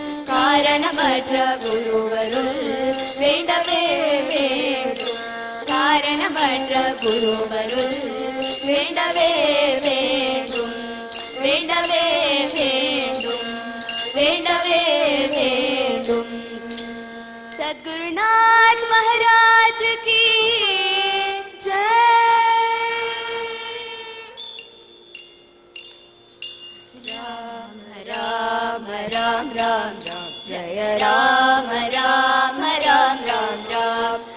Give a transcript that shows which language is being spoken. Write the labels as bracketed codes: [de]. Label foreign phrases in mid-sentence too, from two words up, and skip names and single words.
[ta] காரணமற்ற குருவருள் வேண்டவே வேண்டும் காரணமற்ற குருவருள் வேண்டவே வேண்டும், வேண்டவே வேண்டும், வேண்டவே வேண்டும். [hi] सद्गुरुनाथ महाराज की जय. राम राम राम राम राम जय राम राम राम राम राम